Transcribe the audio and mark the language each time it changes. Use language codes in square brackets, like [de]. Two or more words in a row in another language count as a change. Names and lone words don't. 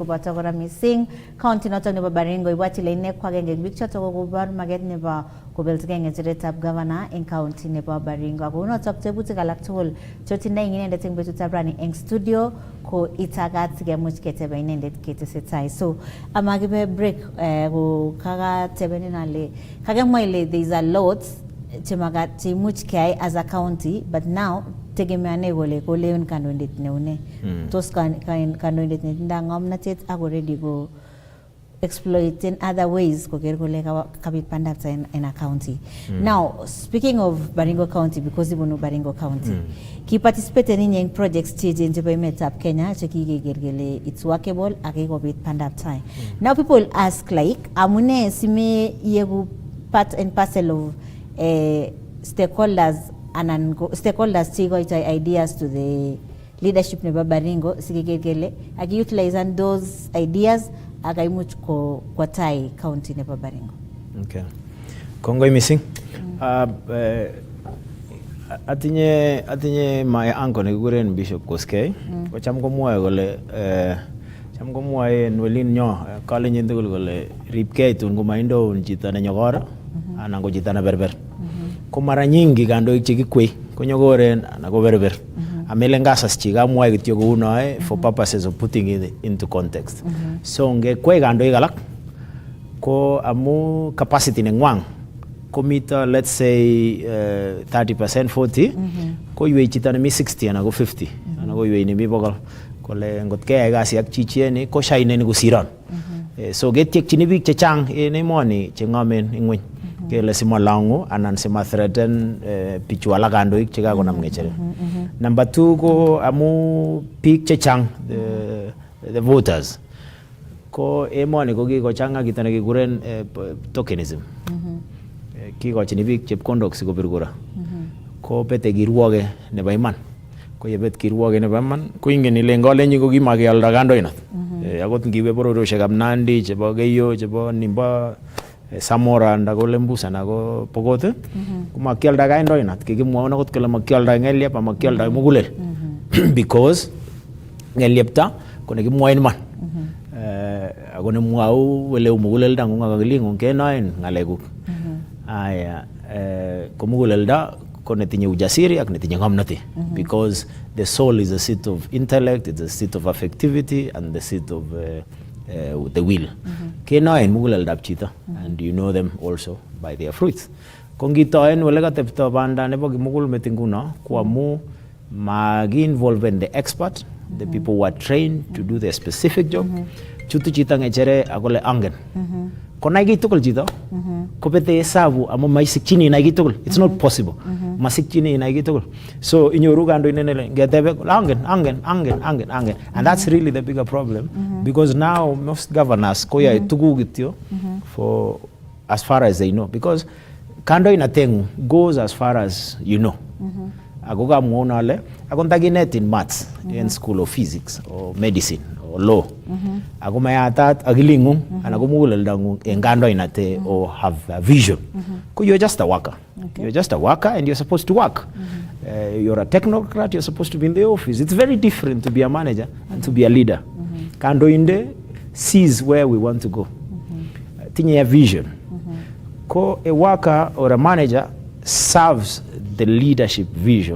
[kln] koboto kora missing county notok nebo Baringo ibwatile ine kwagenge bik chotok kokobar maget nebo kobeltike ngecheretab governor eng county nebo Baringo ago notok tebutik alak tugul chotindoi inendet eng betu tabrani eng studio ko itagat gemuch ketebe inendet ketesetai so amagibe break ko kaga tebeni nale kagemwa ile [en] there is a lot [kln] chemagat chimuch kai [en] as a county but now [kln] tegemeane kole un kandoindet neune tos kandoindet netinda ngomnatet ako [en] ready go exploit in other ways [kln] koker kole kabit pandap [en] in a county. Now speaking of Baringo County, because ibunu Baringo County ki participate in projects [kln] chejin chebo emetab [en] Kenya chekigegergele it's workable [kln] akikobit pandap tai. [en] Now people ask like [kln] amune sime yegu [en] part and parcel of stakeholders and stakeholders [kln] chigoita [en] ideas to the leadership [kln] nebo Baringo sigegergele akiutilize [en] those ideas [kln] agaimuch ko kwa tai county nebo Baringo. Okay. Kongoi missing. Atinye [en] my uncle [kln] nekikuren Bishop Koskei. Ko cham komwoe kole cham komwoe nwelin nyo kale nyin tugul kole ripkei tun komaindo chito nenyokor anan ko chito neberber. Ko mara nyingi kandoik chekikwei konyokoren anan ko berber. Amele ngasas chiga mwoe kityo kounoe [en] for purposes of putting it into context. [kln] So ngekwei kandoik alak ko amu capacity nengwang komito [en] let's say [kln] 30% 40 ko iwe chito nemi 60 anan ko 50 anan ko iwe nemi bokol kole ngot keyai kasi ak chichieni ko shaineni kosiron. So getyekchini biik chechang en emoni chengomen ingweny kele simalangu anan simathreaten bichu alak kandoik chekakonam ngecheret. Number 2 ko amu biik chechang [en] the voters [kln] ko emoni ko kikochanga kito nekikuren tokenism. Kikochini biik chepkondok sikobir kura. Ko bete kirwoge nebo iman. Ko yebet kirwoge nebo iman ko ingen ile ngolenyi ko kimakealda kandoinat. Akot ngiwe bororioshekab Nandi chebo Keyo chebo Nimba Samora ndako Lembusa nako Pokot kumakialda kandoinat kikimwaon akot kole makialda ngeliep ama makialda mugulel because ngeliepta ko nekimwoin man ako nemwau wele mugulelda ngunga kakilingun kenoen ngalekuk aya ko mugulelda ko netinye ujasiri ak netinye ngomnotet because [en] the soul is a seat of intellect, it's a seat of affectivity and the seat of the will. [kln] Kenoen muguleldab chito [en] and you know them also by their fruits. [kln] Kongitoen wele katepto banda nebo kimugul met nguno ko amu magi-involve [en] the expert, the people who are trained to do their specific job. [kln] Chutu chito ngechere akole angen. Konai kiy tugul chito ko bete hesabu amu maisikchini inai kiy tugul. [en] It's not possible. [kln] Masikchini inai kiy tugul. So inyoru kandoindet ngetebe angen [en] and that's really the bigger problem because now most governors [kln] koyae tuguk kityo [en] for as far as they know [kln] because kandoinatengu [en] goes as far as you know. [kln] Ako kamwona ale ako ndakinet [en] in maths in school of physics or medicine or law. [kln] Ako mayatat agilingung ana kumuguleldangung en kandoinate [en] or have a vision. Ko you're just a worker. Okay. You're just a worker and you're supposed to work. You're a technocrat, you're supposed to be in the office. It's very different to be a manager and to be a leader. [kln] Kandoinde [en] sees where we want to go. [kln] Tinye [en] a vision. [kln] Ko [en] a worker or a manager serves the leadership vision.